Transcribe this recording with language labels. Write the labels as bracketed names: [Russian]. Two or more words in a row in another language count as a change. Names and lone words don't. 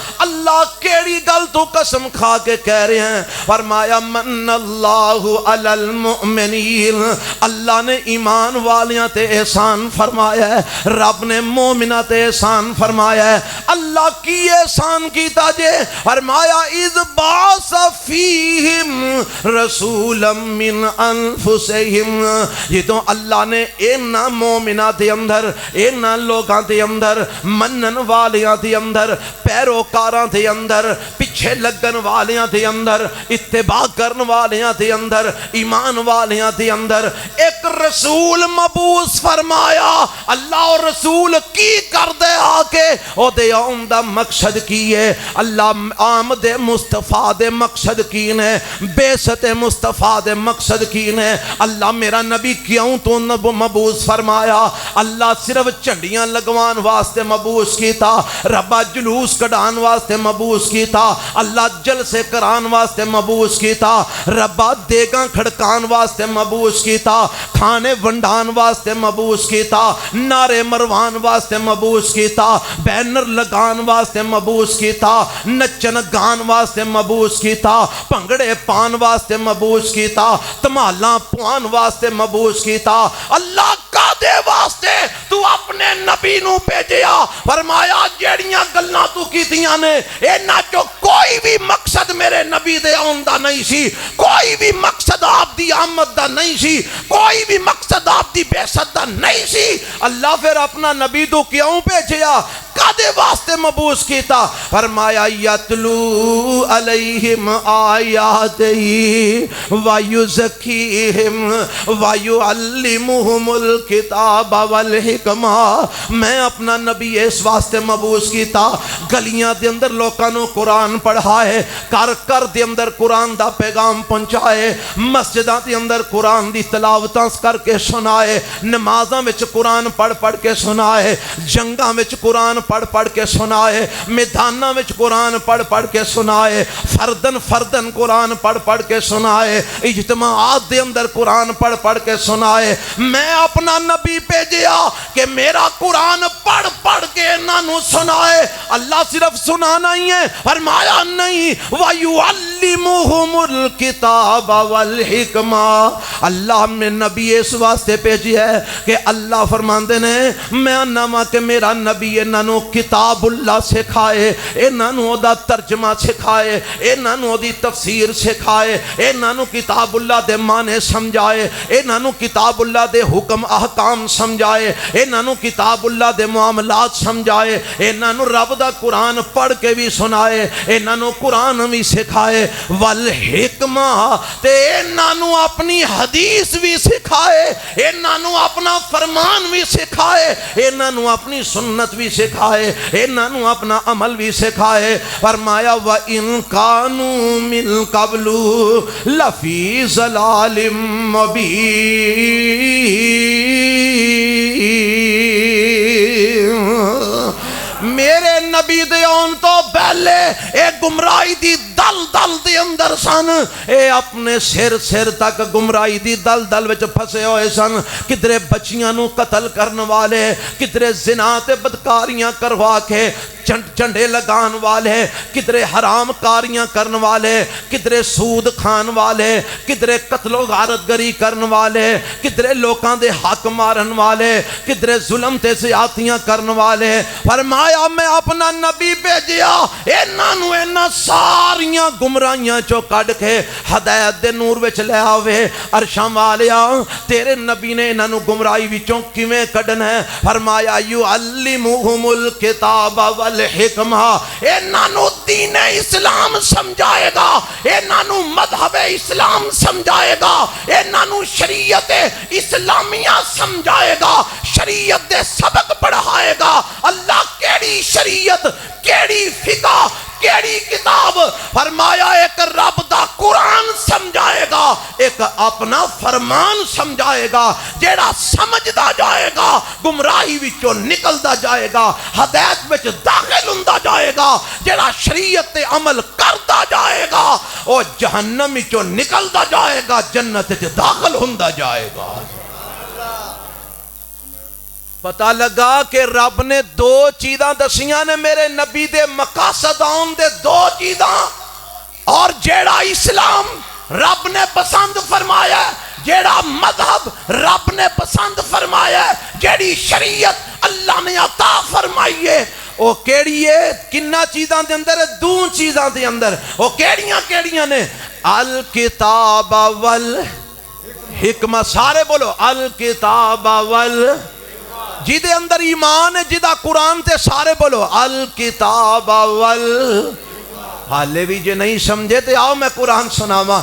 [Punjabi] اللہ کیڑی گل تو قسم کھا کے کہہ رہے ہیں؟ فرمایا [Arabic] من اللہ علی المؤمنین، [Punjabi] اللہ نے ایمان والیاں تے احسان فرمایا ہے، رب نے مومنہ تے احسان فرمایا ہے۔ اللہ کی احسان کیتا جے؟ فرمایا [Arabic] اذ بعث فیہم رسولا من انفسہم، [Punjabi] یہ تو اللہ نے اینا مومنہ دے اندر، اینا لوگاں دے اندر، منن والیاں دے اندر، پیروکاراں دے اندر، پیچھے لگن والیاں دے اندر، اتباع کرن والیاں دے اندر، ایمان والیاں دے اندر ایک رسول مبعوث فرمایا۔ اللہ اور رسول کی کر دے آکے او دے آن دا مقصد کی ہے، اللہ آمد مصطفیٰ دے مقصد کی نے، بیست مصطفیٰ دے مقصد کی نے۔ اللہ میرا نبی کیوں تو مبعوث فرمایا؟ اللہ صرف چنڈیاں لگوان واسطے مبعوث کیتا، ربا جلوس کڈان واسطے مبعوث کیتا، اللہ جلسے کران واسطے مبعوث کیتا، ربا دیگاں کھڑکان واسطے مبعوث کیتا، کھانے ونڈان واسطے مبعوث کیتا، نعرے مروان واسطے مبعوث کیتا، بینر لگان واسطے مبعوث کیتا، نچن گان واسطے مبعوث کیتا، پنگڑے پان واسطے مبعوث کیتا، تمالاں پوان واسطے مبعوث کیتا۔ اللہ کا دے واسطے تو اپنے نبی نو بھیجیا، فرمایا جیڑیاں گلاں تو کیتیاں نے اینا چو کوئی کوئی بھی مقصد میرے نبی دے آن دا نہیں سی، کوئی بھی مقصد آپ دی آمد دا نہیں سی، کوئی بھی مقصد آپ دی بعثت دا نہیں سی۔ اللہ پھر اپنا نبی تو کیوں بھیجیا، کدے واسطے مبعوث کیتا؟ [Arabic] فرمایا یتلو علیہم آیاتہی ویزکیہم ویعلمہم الکتاب والحکمہ۔ [Punjabi] میں اپنا نبی اس واسطے مبعوث کیتا گلیاں دے اندر لوکاں نو قرآن پڑھائے، کر کر دے اندر قرآن دا پیغام پہنچائے، مسجداں دے اندر قرآن دی تلاوتاں کر کے سنائے، نمازاں وچ قرآن پڑھ پڑھ کے سنائے، جنگاں وچ قرآن پڑھ پڑھ کے سنائے، میداناں وچ قرآن پڑھ پڑھ کے سنائے، فردن فردن قرآن پڑھ پڑھ کے سنائے، اجتماعات دے اندر قرآن پڑھ پڑھ کے سنائے۔ میں اپنا نبی بھیجیا کہ میرا قرآن پڑھ پڑھ کے انہاں نو سنائے۔ اللہ صرف سنانا ہی ہے، فرمایا نہیں [Arabic] وَيُعَلِّمُهُمُ الْكِتَابَ وَالْحِكْمَةَ۔ [Punjabi] اللہ نے نبی اس واسطے بھیجی ہے کہ اللہ فرماندے نے میں نامہ کہ میرا نبی انہاں نو کتاب اللہ سکھائے، انہاں نو دا ترجمہ سکھائے، انہاں نو دی تفسیر سکھائے، انہاں نو کتاب اللہ دے معنی سمجھائے، انہاں نو کتاب اللہ دے حکم احکام سمجھائے، انہاں نو کتاب اللہ دے معاملات سمجھائے، انہاں نو رب دا قرآن پڑھ کے بھی سنائے، انہاں نو قرآن بھی سکھائے، والحکمہ تے انہاں نو اپنی حدیث بھی سکھائے، انہاں نو اپنا فرمان بھی سکھائے، انہاں نو اپنی سنت بھی سکھائے، انہاں نو اپنا عمل بھی سکھائے۔ [Arabic] فرمایا وَإِن كَانُوا مِن قَبْلُ لَفِي ضَلَالٍ مُّبِينٍ۔ [Punjabi] میرے نبی دے آن تو پہلے اے گمراہی دی دل دل دے اندر سن، اے اپنے سر تک گمراہی دی دل دل وچ پھسے ہوئے سن، کدرے بچیاں نو قتل کرن والے، کدرے زنا تے بدکاریاں کروا کے چنڈے لگان والے، کدرے حرام کاریاں کرن والے، کدرے سود کھان والے، کدرے قتل و غارت گری کرن والے، کدرے لوکاں دے حق مارن والے، کدرے ظلم تے زیادتیاں کرن والے۔ فرمایا میں اپنا نبی بھیجیا انہاں نو انہاں ساریاں گمراہیاں چو کڈ کے ہدایت دے نور وچ لے آوے۔ عرشاں والیا تیرے نبی نے انہاں نو گمراہی وچوں کیویں کڈنا ہے؟ فرمایا [Arabic] یعلمہم الکتاب والحکمہ، [Punjabi] انہاں نو دین اسلام سمجھائے گا، انہاں نو مذہب اسلام سمجھائے گا، انہاں نو شریعت اسلامیہ سمجھائے گا، شریعت دے سبق پڑھائے گا۔ اللہ کیڑی شریعت، کیڑی فقہ، کیڑی کتاب؟ فرمایا ایک رب دا قرآن سمجھائے گا، ایک اپنا فرمان سمجھائے گا، جیڑا سمجھدا جائے گا گمراہی وچوں نکلدا جائے گا، ہدایت وچ داخل ہوندا جائے گا، جیڑا شریعت تے عمل کردا جائے گا او جہنم وچوں نکلدا جائے گا، جنت وچ داخل ہوندا جائے گا۔ پتہ لگا کہ رب نے دو چیزاں دسیاں نے میرے نبی دے مقاصد آن دے، دو چیزاں، اور جیڑا اسلام رب نے پسند فرمایا ہے، جیڑا مذہب رب نے پسند فرمایا ہے، جیڑی شریعت اللہ نے عطا فرمائی ہے، او کیڑی ہے؟ کنہ چیزاں دے اندر؟ دو چیزاں دے اندر۔ او کیڑیاں نے؟ [Arabic] الکتاب والحکمہ۔ [Punjabi] سارے بولو [Arabic] الکتاب والحکمہ۔ [Punjabi] جی دے اندر ایمان ہے، جی دا قرآن تے سارے بولو الکتاب حالے بھی جے نہیں سمجھے تے آؤ میں قرآن سناواں۔